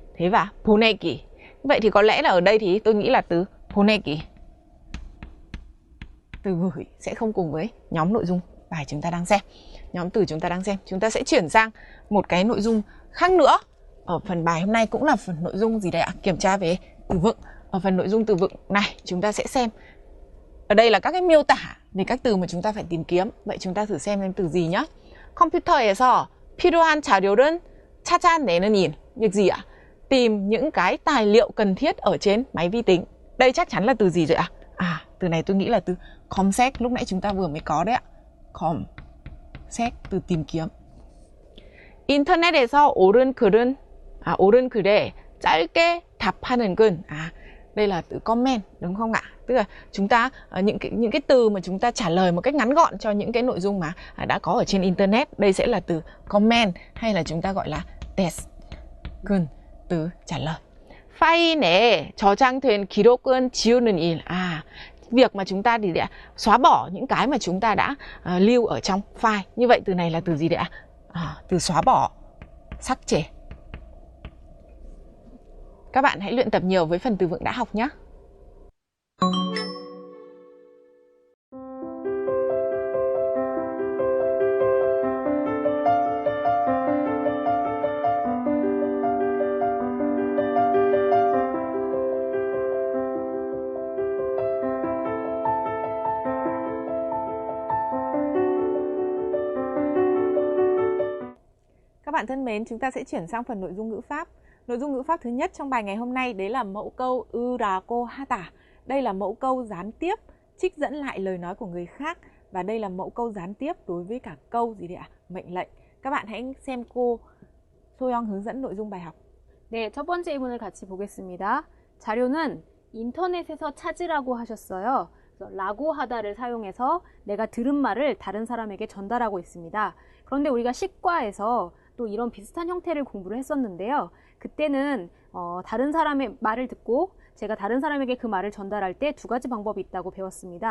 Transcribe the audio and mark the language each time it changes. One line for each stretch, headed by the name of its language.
Vietnamese: Thế và 보내기. Vậy thì có lẽ là ở đây thì tôi nghĩ là từ 보내기, từ gửi, sẽ không cùng với nhóm nội dung bài chúng ta đang xem, nhóm từ chúng ta đang xem. Chúng ta sẽ chuyển sang một cái nội dung khác nữa. Ở phần bài hôm nay cũng là phần nội dung gì đây ạ? Kiểm tra về từ vựng. Ở phần nội dung từ vựng này chúng ta sẽ xem. Ở đây là các cái miêu tả về các từ mà chúng ta phải tìm kiếm. Vậy chúng ta thử xem từ gì nhé.
Korean: 컴퓨터에서 필요한 자료를 찾아내는 일.
Vietnamese: Việc gì ạ? Tìm những cái tài liệu cần thiết ở trên máy vi tính. Đây chắc chắn là từ gì rồi ạ? Từ này tôi nghĩ là từ 검색, lúc nãy chúng ta vừa mới có đấy ạ. 검색, từ tìm kiếm.
Korean: 인터넷에서 옳은 글에 짧게 답하는 글.
Vietnamese: Đây là từ comment đúng không ạ? Tức là chúng ta những cái từ mà chúng ta trả lời một cách ngắn gọn cho những cái nội dung mà đã có ở trên internet. Đây sẽ là từ comment hay là chúng ta gọi là 댓글, từ trả lời.
Korean: 파일 내에 저장된 기록은 지우는 일.
Vietnamese: Việc mà chúng ta xóa bỏ những cái mà chúng ta đã lưu ở trong file. Như vậy từ này là từ gì đấy ạ? Từ xóa bỏ, 삭제. Các bạn hãy luyện tập nhiều với phần từ vựng đã học nhé. Các bạn thân mến, chúng ta sẽ chuyển sang phần nội dung ngữ pháp. Nội dung ngữ pháp thứ nhất trong bài ngày hôm nay đấy là mẫu câu 으라고 하다. Đây là mẫu câu gián tiếp, trích dẫn lại lời nói của người khác. Và đây là mẫu câu gián tiếp đối với cả câu gì đấy ạ? Mệnh lệnh. Các bạn hãy xem cô 소영 hướng dẫn nội dung bài học.
Korean: 네, 첫 번째 예문을 같이 보겠습니다. 자료는 인터넷에서 찾으라고 하셨어요. 그래서 라고 하다를 사용해서 내가 들은 말을 다른 사람에게 전달하고 있습니다. 그런데 우리가 식과에서 또 이런 비슷한 형태를 공부를 했었는데요. 그때는 다른 사람의 말을 듣고 제가 다른 사람에게 그 말을 전달할 때 두 가지 방법이 있다고 배웠습니다.